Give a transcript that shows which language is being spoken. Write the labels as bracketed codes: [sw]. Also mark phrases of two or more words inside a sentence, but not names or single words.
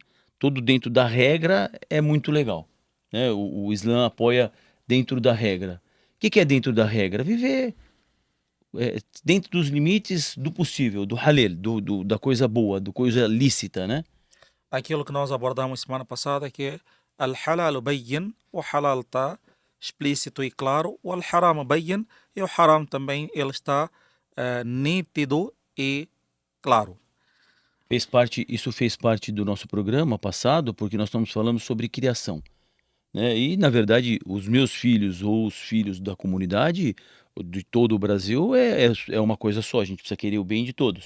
[pt] Tudo dentro da regra é muito legal, né? O Islã apoia dentro da regra. O que é dentro da regra? Viver dentro dos limites do possível, do halal, da coisa boa, da coisa lícita, né? Aquilo que nós abordamos semana passada que é [ar] الحلال بين, [pt] o halal está explícito e claro, o [ar] الحرام بين, [pt] e o haram também ele está nítido e claro. Isso fez parte do nosso programa passado, porque nós estamos falando sobre criação, né? E, na verdade, os meus filhos ou os filhos da comunidade de todo o Brasil é uma coisa só, a gente precisa querer o bem de todos.